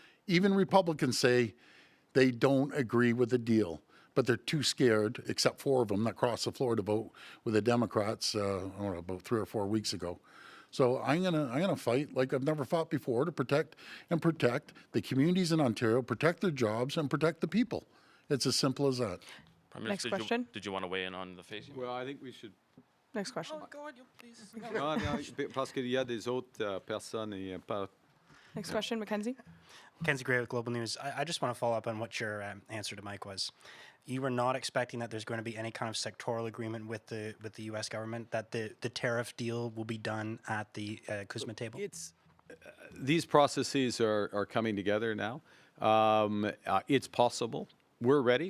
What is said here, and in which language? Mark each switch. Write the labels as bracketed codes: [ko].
[en] Even Republicans say they don't agree with the deal, but they're too scared, except 4 of them that crossed the floor to vote with the Democrats about 3 or 4 weeks ago. So I'm gonna fight like I've never fought before to protect the communities in Ontario, protect their jobs, and protect the people. It's as simple as that. Prime Next Minister, question. Did you want to weigh in on the face? Well, I think we should. Next question. [fr] Non, parce qu'il y a des autres personnes et pas. [en] Next question, Mackenzie. Kenzie Gray with Global News. I just want to follow up on what your answer to Mike was. You were not expecting that there's going to be any kind of sectoral agreement with the U.S. government, that the tariff deal will be done at the CUSMA table? These processes are coming together now. It's possible. We're ready.